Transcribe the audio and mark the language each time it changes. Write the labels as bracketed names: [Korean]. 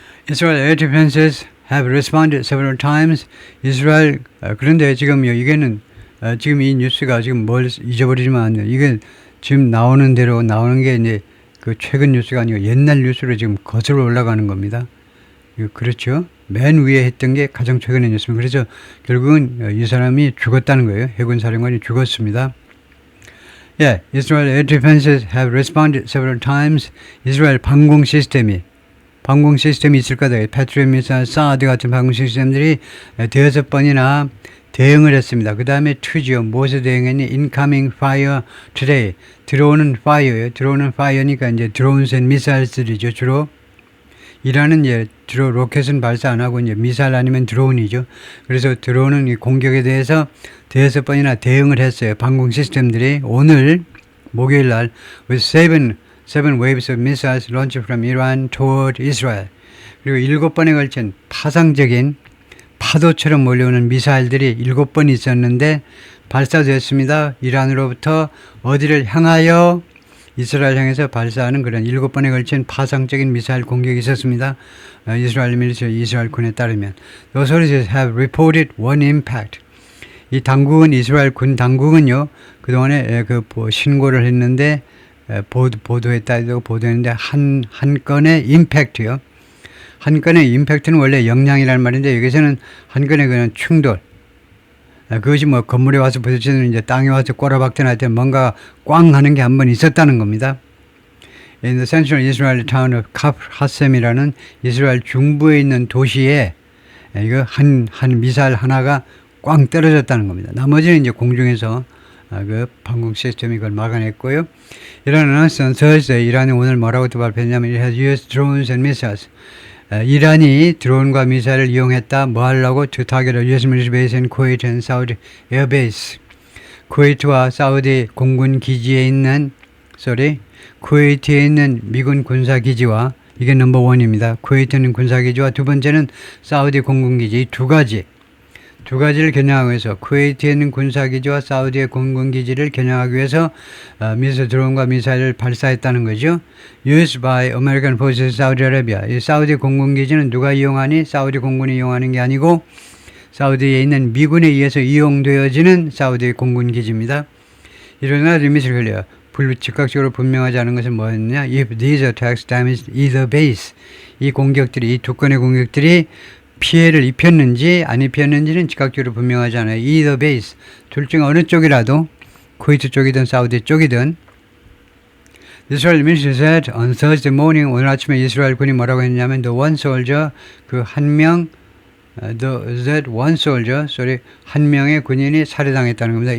[English] Israel air defenses have responded several times. [Korean] 이스라엘 그런데 지금요 이게는 지금 이 뉴스가 지금 뭘 잊어버리지만 이게 지금 나오는 대로 나오는 게 이제 그 최근 뉴스가 아니고 옛날 뉴스로 지금 거슬러 올라가는 겁니다. 그렇죠? 맨 위에 했던 게 가장 최근의 뉴스입니다. 그래서 결국은 이 사람이 죽었다는 거예요. 해군 사령관이 죽었습니다. [English] Yeah, Israel air defenses have responded several times. [Korean] 이스라엘 방공 시스템이 있을 거다. 패트리엇 미사일, 사드 같은 방공 시스템들이 대여섯 번이나 대응을 했습니다. 그 다음에 2죠. 무엇에 대응했니? [English] Incoming fire today. [Korean] 들어오는 fire니까 이제 [English] drones and missile [Korean] 들이죠. 주로 이란은 이제 주로 로켓은 발사 안 하고 이제 미사일 아니면 드론이죠. 그래서 들어오는 이 공격에 대해서 대여섯 번이나 대응을 했어요. 방공 시스템들이 오늘 목요일 날 [English] with seven waves of missiles launched from Iran toward Israel. [Korean] 그리고 7번에 걸친 파상적인 파도처럼 몰려오는 미사일들이 7번 있었는데 발사되었습니다. 이란으로부터 어디를 향하여? 이스라엘 향해서 발사하는 그런 7번에 걸친 파상적인 미사일 공격이 있었습니다. 이스라엘 밀리터리 이스라엘 군에 따르면 [English] Those authorities have reported one impact. [Korean] 이 당국은 이스라엘 군 당국은요 그동안에 그 신고를 했는데 보도했는데 한 건의 임팩트요. 한 건의 임팩트는 원래 영향이라는 말인데 여기서는 한 건의 그냥 충돌. 그것이 뭐 건물에 와서 부딪히는 이제 땅에 와서 꼬라박든 할 때 뭔가 꽝 하는 게 한 번 있었다는 겁니다. [English] In the central Israeli town of Kafr Hassem [Korean] 이라는 이스라엘 중부에 있는 도시에 이거 한 미사일 하나가 꽝 떨어졌다는 겁니다. 나머지는 이제 공중에서 그 방공 시스템이 그걸 막아냈고요. [English] 이란은 Thursday [Korean] 이란이 오늘 뭐라고 또 발표했냐면 [English] it has used drones and missiles. [Korean] 이란이 드론과 미사일을 이용했다. 뭐 하려고? [English] To target a US military base in Kuwait and Saudi air base. [Korean] 쿠웨이트와 사우디 공군 기지에 있는 쿠웨이트에 있는 미군 군사기지와 이게 넘버 원입니다. 쿠웨이트에 있는 군사기지와 두 번째는 사우디 공군기지, 이 두 가지를 겨냥하기 위해서 쿠웨이트에 있는 군사기지와 사우디의 공군기지를 겨냥하기 위해서 미스 드론과 미사일을 발사했다는 거죠. [English] Used by American Forces Saudi Arabia. [Korean] 이 사우디 공군기지는 누가 이용하니? 사우디 공군이 이용하는 게 아니고 사우디에 있는 미군에 의해서 이용되어지는 사우디 공군기지입니다. 이러나 리밋을 걸려요. 즉각적으로 분명하지 않은 것은 뭐였냐? [English] If these attacks damaged either base. [Korean] 이 공격들이, 이 두 건의 공격들이 피해를 입혔는지 안 입혔는지는 즉각적으로 분명하지 않아요. [English] either base. [Korean] 둘 중 어느 쪽이라도 쿠웨이트 쪽이든 사우디 쪽이든 [English] Israel ministry said on Thursday morning, [Korean] 오늘 아침에 이스라엘 군이 뭐라고 했냐면 [English] the one soldier, [Korean] 그 한 명, [English] that one soldier, [Korean] 한 명의 군인이 살해당했다는 겁니다.